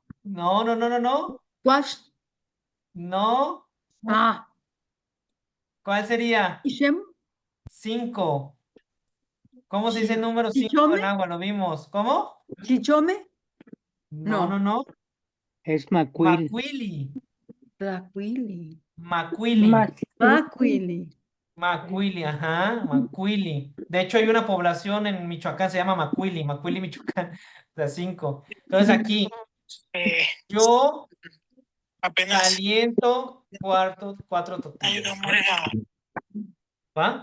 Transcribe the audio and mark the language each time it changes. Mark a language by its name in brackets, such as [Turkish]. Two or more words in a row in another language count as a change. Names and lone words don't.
[Spanish] No. Wash. No. Ah. ¿Cuál sería? Ishem. 5. ¿Cómo se dice el número 5 en Chichome. agua? Lo vimos. ¿Cómo? Chichome. No. Es Macuil. Macuili. Tlacuili. Macuili. Macuili. Ajá, Macuili. De hecho, hay una población en Michoacán, se llama Macuili, Michoacán, de 5. Entonces aquí, yo caliento 4 tortillas. ¿Va?